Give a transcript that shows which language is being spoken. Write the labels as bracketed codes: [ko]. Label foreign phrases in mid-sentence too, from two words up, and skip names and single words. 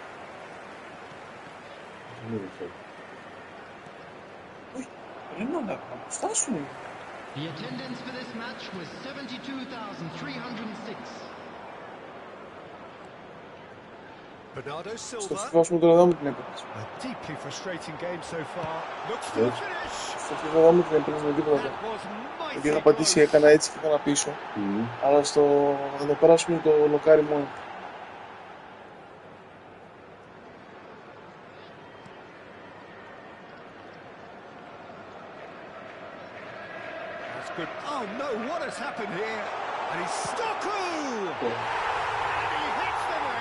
[en] The attendance for this match was 72,306. Bernardo Silva. [el] Στο FIFA μου τώρα δάμε την έπαιξε. [en] A deeply frustrating game so far. Looks for the finish. [el] Στο FIFA δάμε την έπαιξε με τίποτα. Γιατί είχα πατήσει, έκανα έτσι και έκανα πίσω. Αλλά στο να το περάσουμε το λοκάρι μόνο. [en] That's good. Oh no, what has happened here? And he's Stocku! And he hits the net.